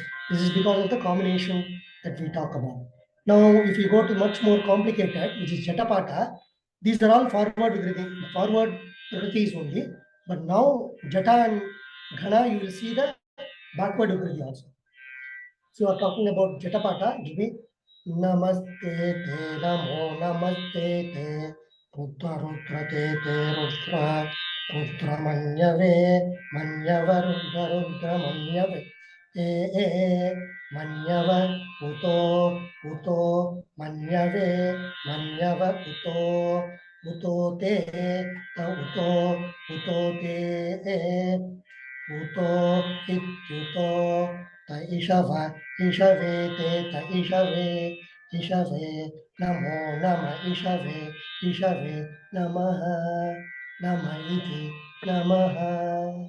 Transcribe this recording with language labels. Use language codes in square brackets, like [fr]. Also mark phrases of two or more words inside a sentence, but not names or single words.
[en] This is because of the combination that we talk about. Now, if you go to much more complicated, which is Jatapata, these are all forward Vikriti only. But now, Jata and Ghana, you will see the backward Vikriti also. So you are talking about Jatapata, it will be [sa] नमस्ते ते नमो नमस्ते ते रुद्र रुद्र ते ते रुद्र रुद्र मन्यवे मन्यव रुद्र रुद्र मन्यवे मन्यव उतो मन्यवे मन्यव उतो ते उतो ते उतो इत्युतो त इषव इषवे ते त इषवे नमो नम इषवे नमः नम इति नमः.